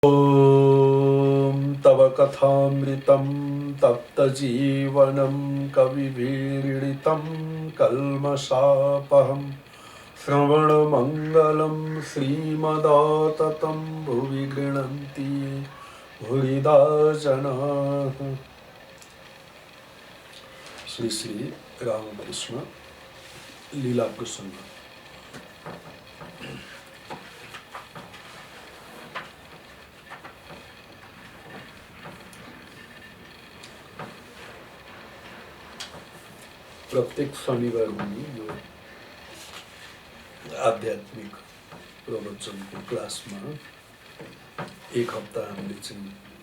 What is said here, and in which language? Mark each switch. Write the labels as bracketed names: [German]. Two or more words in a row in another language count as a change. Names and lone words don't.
[Sanskrit] ॐ तव कथामृतं तप्तजीवनं कविभिरीडितं कल्मषापहं श्रवणमङ्गलं श्रीमदाततं भुवि गृह्णन्ति भूरिदा जनाः। [Nepali] श्री श्री रामकृष्ण लीला प्रसंग। प्रत्येक शनिवार हुने यो आध्यात्मिक प्रवचनको क्लासमा एक हप्ता हामीले चाहिँ